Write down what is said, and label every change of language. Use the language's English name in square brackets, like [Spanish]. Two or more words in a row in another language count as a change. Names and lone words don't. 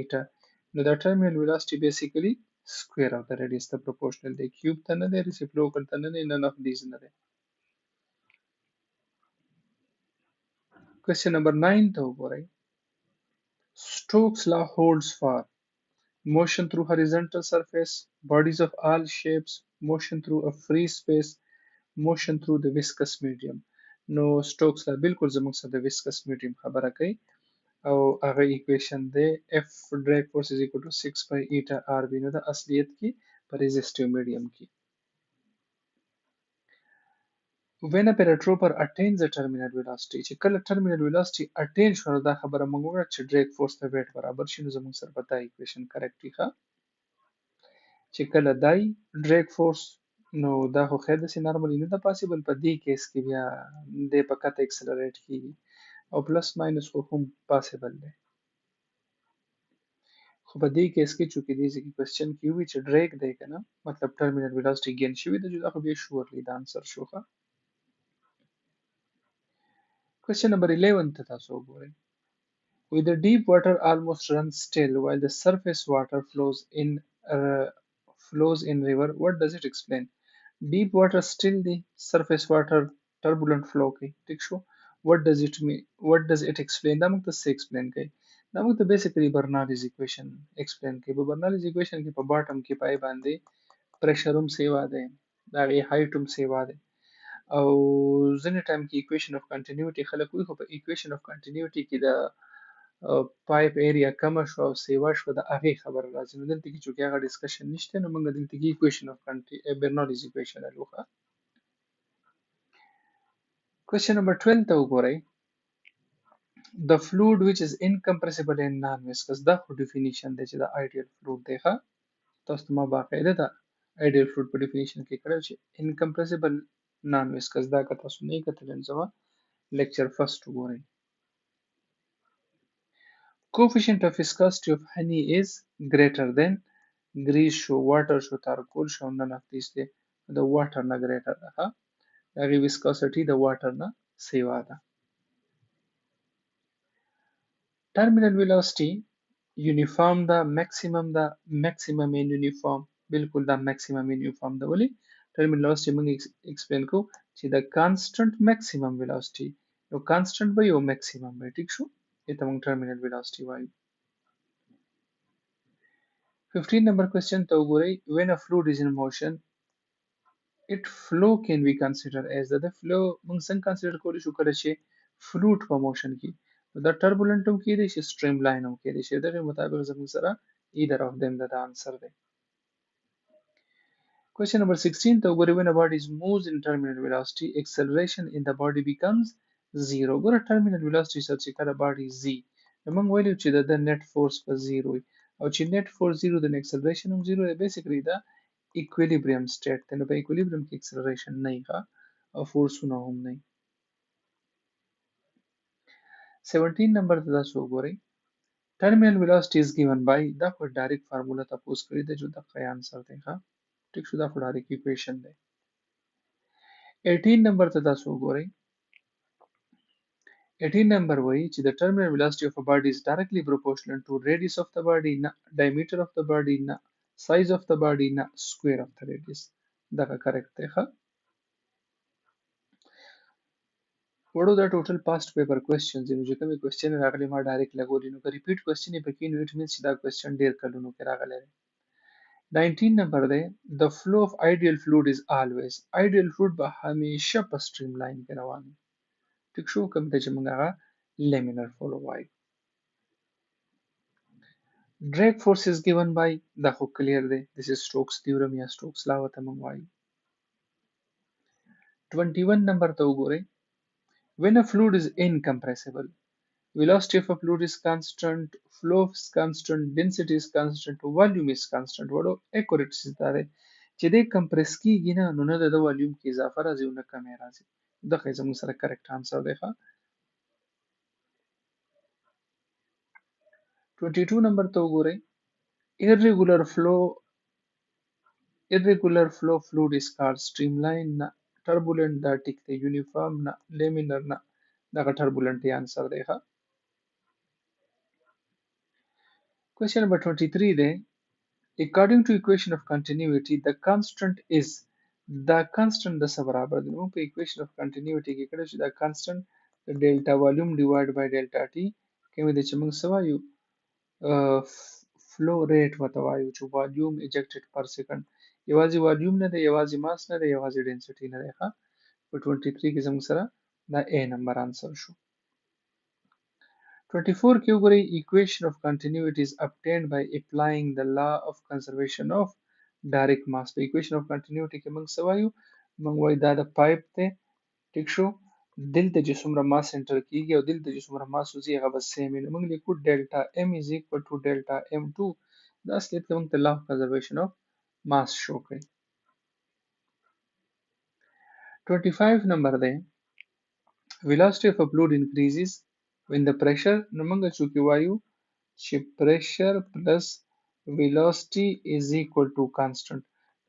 [Pashto] نو دا [English] terminal velocity basically square of the radius the proportional the cube [Pashto] ته نه دی [English] reciprocal [Pashto] ته نه دی [English] none of these [Pashto] نه دی. [English] Question number 9 [Pashto] ته وګورئ. [English] Stokes law holds for motion through horizontal surface, bodies of all shapes, motion through a free space, motion through the viscous medium. [Pashto] نو Stokes law بالکل زموږ سره د [English] viscous medium [Pashto] خبره کوي او هغه equation دی [English] F drag force is equal to 6 by eta RB. [Pashto] نو د اصلیت کې په [English] resistive medium [Pashto] کې. [English] When a paratrooper attains a terminal velocity [Pashto] چې کله [English] terminal velocity attain [Pashto] شو نو دا خبره موږ وکړه چې [English] drag force [Pashto] ته weight برابر شي نو زموږ سره به دا [English] equation correct [Pashto] وي ښه چې کله دای [English] drag force [Pashto] نو دا خو خیر داسې نارملی نه ده پاسبل په دې کیس کې بیا دی په کته اکسلریټ کیږي او [English] plus minus [Pashto] خو هم پاسبل دی خو په دې کیس کې چونکې دې ځکه کوېسچن کې وي چې drag دی که نه مطلب [English] terminal velocity gain [Pashto] شوي ده دا خو بیا surely د answer شو ښه. [English] Question number 11 [Pashto] ته تاسو وګورئ. [English] With the deep water almost runs still while the surface water flows in river, what does it explain? Deep water still the surface water turbulent flow [Pashto] کوي ٹھیک شو. [English] What does it mean? What does it explain? [Pashto] دا موږ ته څه explain کوي؟ دا موږ ته basically [English] Bernoulli's equation explain [Pashto] کوي. په [English] Bernoulli's equation [Pashto] کې په bottom کې پای باندې pressure هم سیوا دی د هغې height هم سیوا دی او ځینې ټایم کې [English] equation of continuity [Pashto] خلک وایي خو په [English] equation of continuity [Pashto] کې د [English] pipe area [Pashto] کمه شو او سیوا شو د هغې خبره راځي نو دلته کې چونکې هغه ډسکشن نشته نو موږ دلته کې [English] equation of Bernoulli's equation [Pashto] لرو. [English] Question number 12 [Pashto] ته وګورئ. [English] The fluid which is incompressible and non-viscous [Pashto] دا خو definition دی چې د [English] ideal fluid [Pashto] دی ښه تاسو ته ما باقاعده دا [English] ideal fluid [Pashto] په definition کې کړی چې [English] incompressible non-viscous [Pashto] دا که تاسو نه یې کتلی نو زما [English] lecture first [Pashto] وګورئ. [English] Coefficient of viscosity of honey is greater than grease شو water شو charcoal شو none of these [Pashto] دی د [English] water نه greater [Pashto] ده ښه د هغې [English] viscosity د water [Pashto] نه سیوا ده. [English] Terminal velocity uniform [Pashto] ده maximum ده [English] maximum and uniform [Pashto] بالکل دا [English] maximum and uniform [Pashto] ده ولې [English] terminal velocity [Pashto] موږ explain کوو چې د [English] constant maximum velocity [Pashto] یو constant به یو maximum به ټیک شو دې ته موږ [English] terminal velocity [Pashto] وایو. 15 [English] number question [Pashto] ته وګورئ. [English] When a fluid is in motion its flow can be considered as the flow [Pashto] موږ څنګه consider کولی شو کله چې fluid په motion کې دا turbulent هم کېدی شي streamline هم کېدی شي دغې مطابق زموږ سره [English] either of them [Pashto] د answer دی. [English] Question number 16 [Pashto] ته وګورئ. [English] When a body moves in terminal velocity acceleration in the body becomes zero. [Pashto] ګوره [English] terminal velocity [Pashto] سره چې کله body ځي نو موږ ویلو چې د [English] net force [Pashto] په zero وي او چې [English] net force zero [Pashto] د acceleration هم zero دی basically دا [English] equilibrium state [Pashto] دی نو په equilibrium کې acceleration نه وي او فورسونه هم نه وي. 17 number ته تاسو وګورئ. [English] Terminal velocity is given by [Pashto] دا خو [English] direct formula [Pashto] تاسو کړی دی چې دغه آنسر دی ښه ټیک شو دا خو [English] direct equation [Pashto] دی. [English] 18 number [Pashto] ته تاسو وګورئ. [English] 18 number [Pashto] وایي چې [English] the terminal velocity of a body is directly proportional to radius of the body نه diameter of the body نه size of the body نه square of the radius دغه correct [Pashto] دی ښه. وړو دا ټوټل [English] past paper questions [Pashto] دي نو چې کومې question راغلي ما ډایرکټ لګولي نو که [English] repeat question [Pashto] یې پکې نو [English] it means [Pashto] چې دا question ډېر کلونو کې راغلی دی. 19 number دی. [English] The flow of ideal fluid is always ideal fluid [Pashto] به همیشه په streamline کې روان وي ټیک شو کوم ته چې موږ هغه [English] laminar flow [Pashto] وایو. [English] Drag force is given by [Pashto] دا خو [English] clear دی this is Stokes theorem یا Stokes law [Pashto] ته موږ وایو. 21 number ته وګورئ. [English] When a fluid is incompressible velocity of a fluid is constant [Pashto] flow is constant density is constant volume is constant وړو accurate دا دی چې دی کمپریس کیږي نه نو نه د والیوم کې اضافه راځي او نه کمی راځي دغه زموږ سره [English] correct answer [Pashto] دی ښه. 22 نمبر ته وګورئ. [English] irregular flow fluid is called streamline [Pashto] نه turbulent دا ټیک دی uniform نه laminar نه دغه turbulent یې آنسر دی ښه. [English] Question number 23 [Pashto] دی. [English] according to equation of continuity the constant [Pashto] is the constant د څه برابر دی نو په [English] equation of continuity [Pashto] کې کړه چې دا constant د [English] delta volume divided by delta t [Pashto] کومې د چې موږ څه وایو [English] flow rate [Pashto] ورته وایو چې [English] volume ejected per second [Pashto] یوازې volume نه دی یوازې mass نه دی یوازې density نه دی ښه په 23 کې زموږ سره دا A نمبر آنسر شو 24 کې وګورئ [English] equation of continuity is obtained by applying the law of conservation of direct mass [Pashto] په [English] equation of continuity [Pashto] کې موږ څه وایو موږ وایو دا د پایپ دی ټیک شو دلته چې څومره ماس انټر کیږي او دلته چې څومره ماس وځي هغه به سیم وي نو موږ لیکو [English] delta m is equal to delta m 2 [Pashto] دا اصلیت کې موږ ته [English] law of conservation of mass [Pashto] شو کوي [English] 25 [Pashto] نمبر دی [English] velocity of a fluid increases when the pressure [Pashto] نو موږ چې وایو چې [English] pressure plus velocity is equal to constant نو